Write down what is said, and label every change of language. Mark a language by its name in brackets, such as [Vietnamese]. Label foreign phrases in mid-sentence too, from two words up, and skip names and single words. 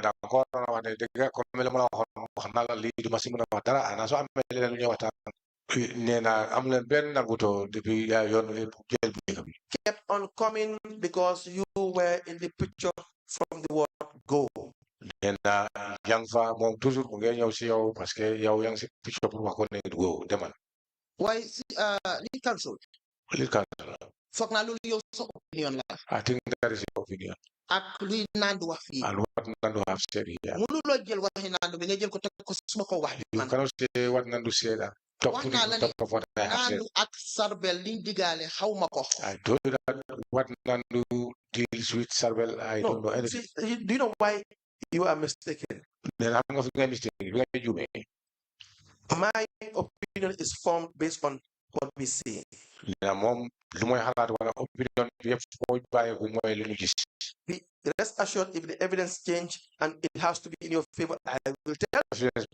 [English] Kept on coming because you were in the picture from the word go. Why lead counsel? [Wolof] Foog naa loolu yow sa opinion la. [English] I think that is your opinion. [Wolof] Ak luy Nandu wax fii. [English] And what Nandu have said here. [Wolof] Mënuloo jël waxi Nandu bi nga jël ko teg ko suma ko wax. [English] You cannot say what Nandu said. [Wolof] Wax naa la ne Nandu ak Sarbel liñ digaale xaw ma ko. [English] I told you that what Nandu deals with Sarbel, I don't know anything. Do you know why you are mistaken? Then I'm going to be mistaken. My opinion is formed based on what we see. Rest assured, if the evidence change and it has to be in your favor, I will tell you.